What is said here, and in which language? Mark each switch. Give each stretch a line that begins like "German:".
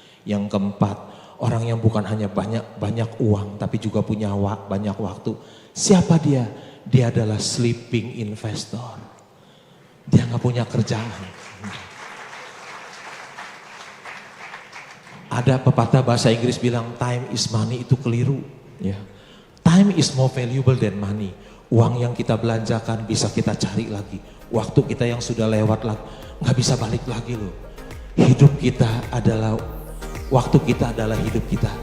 Indonesian: Yang keempat, orang yang bukan hanya banyak uang tapi juga punya banyak waktu. Siapa dia? Dia adalah sleeping investor. Dia nggak punya kerjaan. Ada pepatah bahasa Inggris bilang
English: time is money,
Indonesian: itu keliru. Ya.
English: Time is more valuable than money.
Indonesian: Uang yang kita belanjakan bisa kita cari lagi. Waktu kita yang sudah lewat nggak bisa balik lagi loh. Hidup kita adalah, waktu kita adalah hidup kita.